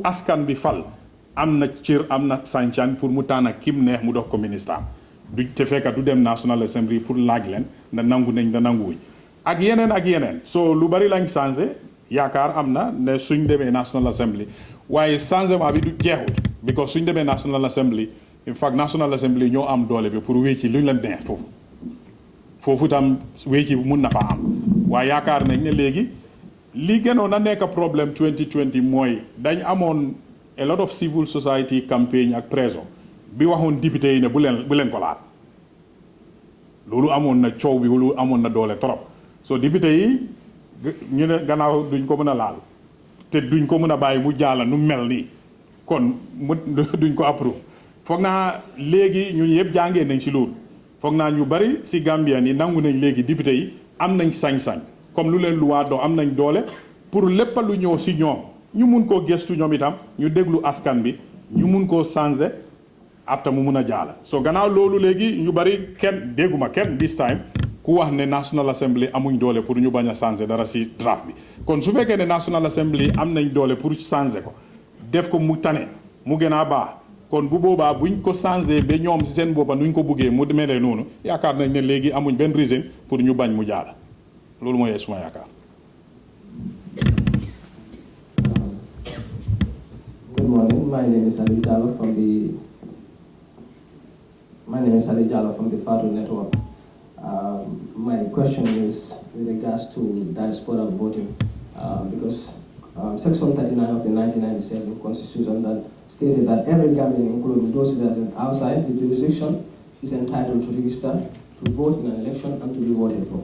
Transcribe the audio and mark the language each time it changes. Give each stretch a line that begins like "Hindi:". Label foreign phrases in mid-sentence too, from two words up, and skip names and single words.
Wolof: askan bi fal am na cër am na sañ-sañ pour mu tànn kim neex mu dox ko ministre am du te fekka du dem National Assembly pour laaj leen na nangu nañ na nanguwuñ ak yeneen so lu bari lañ changé yaakaar am na ne suñ demee National Assembly waaye changement bi du jeexut because suñ demee National Assembly
English: in fact
Wolof: National Assembly ñoo am doole bi pour wécci luñ leen neex foofu tam wécci bi mun na fa am waaye yaakaar nañ ne léegi li gënoon a nekk problème 2020 mooy dañ amoon
English: a lot of civil society campaign
Wolof: ak presso bi waxoon député yi ne bu leen ko laal loolu amoon na coow bi loolu amoon na doole trop so député yi ñu ne gannaaw duñ ko mën a laal te duñ ko mën a bàyyi mu jàll nu mel nii kon duñ ko approve foog naa léegi ñun yëpp jàngee nañ si loolu foog naa ñu bari si Gambien yi nangu nañ léegi député yi am nañ sañ-sañ comme lu leen luwaa doo am nañ doole pour lépp lu ñëw si ñoom ñu mun koo gëstu ñoom itam ñu déglu askan bi ñu mun koo changer after mu mun a jaala so gannaaw loolu léegi ñu bari kenn dégguma kenn
English: this time
Wolof: ku wax ne National Assembly amuñ doole pour ñu bañ a changer dara si draft bi kon su fekkee ne National Assembly am nañ doole pour changer ko def ko mu tane mu gën a baax kon bu boobaa buñ ko changer ba ñoom si seen boppa nuñ ko buggee mu melee noonu yaakaar nañ ne léegi amuñ benn raison pour ñu bañ mu jaala loolu mooy suma yaakaar.
English: Good morning. My name is Ali Jallow from the Fatu Network. My question is with regards to diaspora voting, because Section 39 of the 1997 Constitution that stated that every Gambian, including those residents outside the jurisdiction, is entitled to register, to vote in an election, and to be voted for.